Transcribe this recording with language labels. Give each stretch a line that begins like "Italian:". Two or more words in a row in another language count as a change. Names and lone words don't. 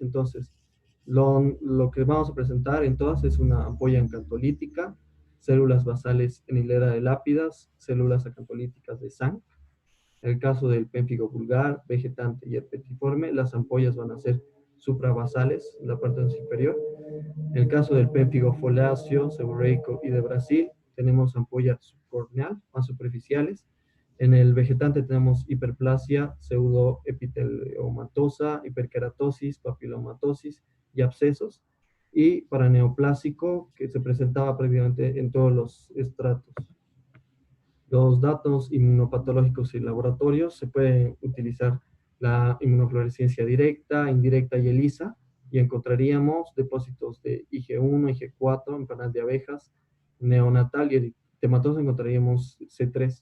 Spanish: Entonces, lo que vamos a presentar en todas es una ampolla encantolítica, células basales en hilera de lápidas, células acantolíticas de SANC. En el caso del pénfigo vulgar, vegetante y el petiforme, las ampollas van a ser suprabasales en la parte superior. En el caso del pénfigo foliáceo, seborreico y de Brasil, tenemos ampollas subcorneal, más superficiales. En el vegetante tenemos hiperplasia, pseudoepiteliomatosa, hiperkeratosis, papilomatosis y abscesos. Y paraneoplásico, que se presentaba prácticamente en todos los estratos. Los datos inmunopatológicos y laboratorios se pueden utilizar la inmunofluorescencia directa, indirecta y ELISA, y encontraríamos depósitos de IG1, IG4 en panal de abejas, neonatal y eritematoso encontraríamos C3.